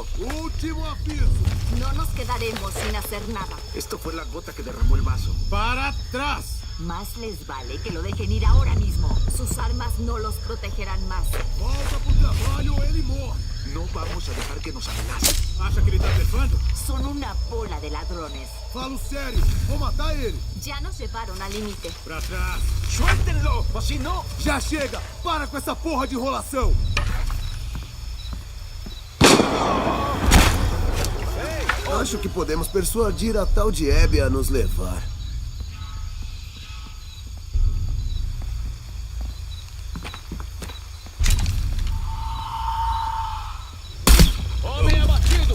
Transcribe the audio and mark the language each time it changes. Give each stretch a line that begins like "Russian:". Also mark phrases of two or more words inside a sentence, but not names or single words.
Spanish: Último aviso. No nos quedaremos sin hacer nada. Esto fue la gota que derramó el vaso.
Portuguese: Para trás.
Spanish: Más les vale que lo dejen ir ahora mismo. Sus armas no los protegerán más.
Portuguese: Volta pro trabalho ou ele morre.
Spanish: No vamos a dejar que nos amenacen.
Portuguese: Acha que ele tá blefando?
Spanish: Son una bola de ladrones.
Portuguese: Falo sério. Vou matar ele.
Spanish: Ya nos llevaron al límite.
Portuguese: Pra trás.
Spanish: ¡Suéltenlo! ¡O si no!
Portuguese: Já chega. Para com essa porra de enrolação. Acho que podemos persuadir a tal de Abby a nos levar. Homem abatido!